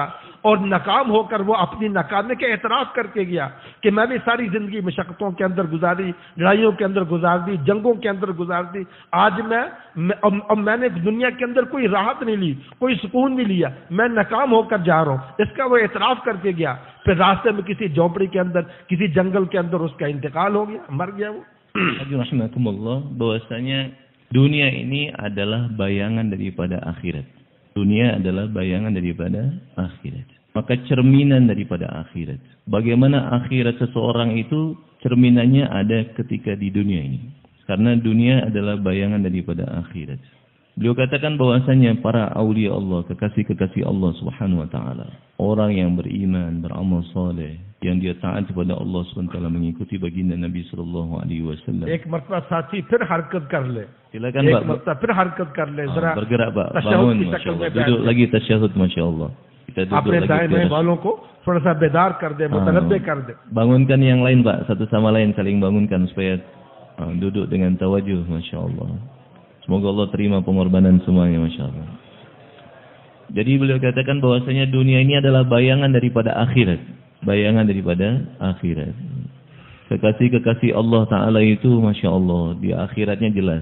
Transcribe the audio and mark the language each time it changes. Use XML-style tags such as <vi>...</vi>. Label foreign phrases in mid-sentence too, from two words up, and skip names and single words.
<ur>اور ناکام ہو کر وہ اپنی ناکامی کا اعتراف کر کے گیا کہ میں نے ساری زندگی مشقتوں کے اندر گزاری، لڑائیوں کے اندر گزار دی، جنگوں کے اندر گزار دی. آج میں نے دنیا کے اندر کوئی راحت نہیں لی، کوئی سکون نہیں لیا، میں ناکام ہو کر جا رہا ہوں. اس کا وہ اعتراف کر کے گیا. پھر راستے میں کسی جھونپڑی کے اندر، کسی جنگل کے اندر اس کا انتقال ہو گیا، مر گیا وہ.</ur> <id>Rahimakumullah, bahwasanya dunia ini adalah bayangan daripada akhirat. Dunia adalah bayangan daripada akhirat. Maka cerminan daripada akhirat. Bagaimana akhirat seseorang itu cerminannya ada ketika di dunia ini. Karena dunia adalah bayangan daripada akhirat. Beliau katakan bahwasanya para aulia Allah, kekasih-kekasih Allah</id> <ar>سبحانه وتعالى,</ar> <id>orang yang beriman, beramal saleh, yang dia taat kepada Allah SWT, mengikuti baginda Nabi</id> <ar>صلى الله عليه وسلم.</ar> <ur>ایک مرتبہ ساتھی پھر حرکت کر لے.</ur> <id>Silakan</id> <ur>ایک</ur> <id>Pak.</id> <ur>مرتبہ پھر حرکت کر لے. ذرا</ur> <id>bergerak Pak.</id> <ur>تشہد</ur> <id>Bangun</id> <ur>کی</ur> <id>Masya</id> <ur>شکل میں</ur> <id>Allah. Duduk lagi tasyahud</id> <ar>ما شاء الله.</ar> <id>Kita duduk</id> <ur>اپنے</ur> <id>lagi.</id> <ur>دائیں بائیں والوں کو تھوڑا سا بیدار کر دے، متنبہ کر دے.</ur> <id>Bangunkan yang lain Pak. Satu sama lain saling bangunkan supaya duduk dengan tawajuh</id> <ar>ما شاء الله.</ar> <id>Semoga Allah terima pengorbanan semuanya</id> <ar>ما شاء الله.</ar> <id>Jadi beliau katakan bahwasanya dunia ini adalah bayangan daripada akhirat. Bayangan daripada akhirat. Kekasih-kekasih Allah Ta'ala itu</id> <ar>ما شاء الله,</ar> <id>di akhiratnya jelas.</id>